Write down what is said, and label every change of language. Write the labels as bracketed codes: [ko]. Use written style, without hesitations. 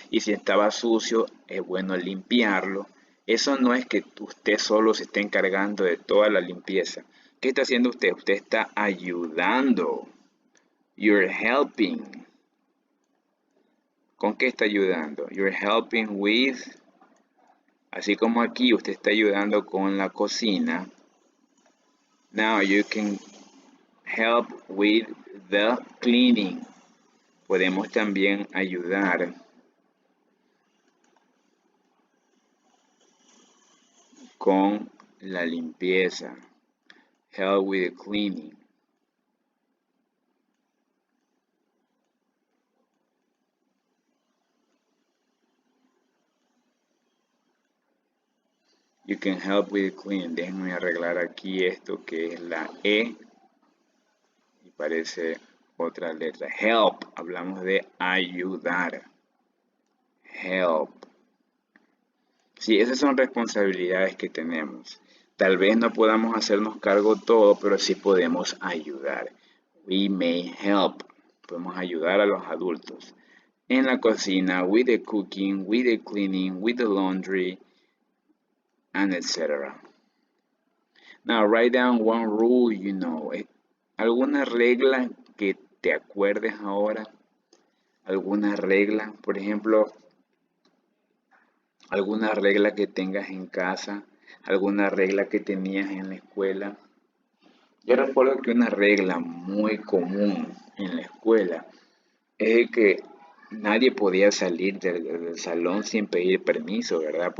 [es] Y si estaba sucio, es bueno limpiarlo. Eso no es que usted solo se esté encargando de toda la limpieza. ¿Qué está haciendo usted? Usted está ayudando. [en] You're helping. [es] ¿Con qué está ayudando? [en] You're helping with. [es] Así como aquí usted está ayudando con la cocina. [en] Now you can help with the cleaning. [es] Podemos también ayudar con la limpieza. [en] Help with the cleaning. You can help with the cleaning. [es] Déjenme arreglar aquí esto que es la E. Y parece otra letra. Help. Hablamos de ayudar. Help. Sí, esas son responsabilidades que tenemos. Tal vez no podamos hacernos cargo todo, pero sí podemos ayudar. [en] We may help. [es] Podemos ayudar a los adultos. En la cocina, [en] with the cooking, with the cleaning, with the laundry, and etc. Now, write down one rule you know. [es] ¿Alguna regla que te acuerdes ahora? ¿Alguna regla? Por ejemplo, alguna regla que tengas en casa, alguna regla que tenías en la escuela. Yo recuerdo que una regla muy común en la escuela es que nadie podía salir del salón sin pedir permiso, ¿verdad?